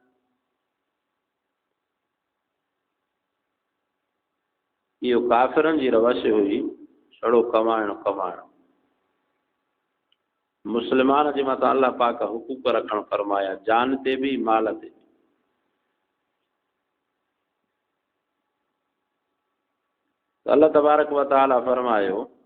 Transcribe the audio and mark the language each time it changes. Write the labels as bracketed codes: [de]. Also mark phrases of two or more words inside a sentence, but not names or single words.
[sd] इहो काफ़िरनि जी रवश हुई, छड़ो कमाइण कमाइण। मुस्लमान जे मथां अल्लाह पाक हुकूक रखण फरमाया, जान ते भी माल ते भी। [ar] الله تبارك و تعالى फरमायो